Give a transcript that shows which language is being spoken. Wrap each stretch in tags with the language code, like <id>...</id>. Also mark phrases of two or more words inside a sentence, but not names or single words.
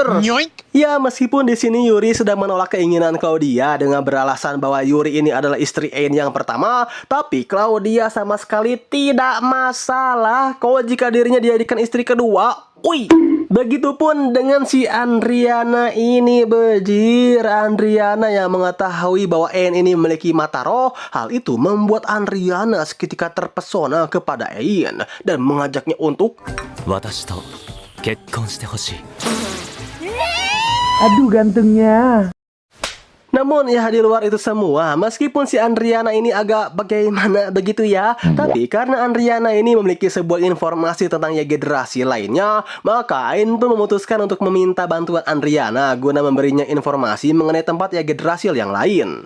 <id>Ya, meskipun di sini Yuri sudah menolak keinginan Claudia dengan beralasan bahwa Yuri ini adalah istri Ain yang pertama, tapi Claudia sama sekali tidak masalah kok jika dirinya dijadikan istri kedua. Wih, begitupun dengan si Andriana ini, bejir. Andriana yang mengetahui bahwa Ain ini memiliki mata roh. Hal itu membuat Andriana seketika terpesona kepada Ain dan mengajaknya untuk</id> <ja>私と結婚してほしい。</ja> <id>Aduh gantengnya. Namun ya, di luar itu semua, meskipun si Andriana ini agak bagaimana begitu ya, tapi karena Andriana ini memiliki sebuah informasi tentang Jagged Drasil lainnya, maka Ain pun memutuskan untuk meminta bantuan Andriana guna memberinya informasi mengenai tempat Jagged Drasil yang lain.</id>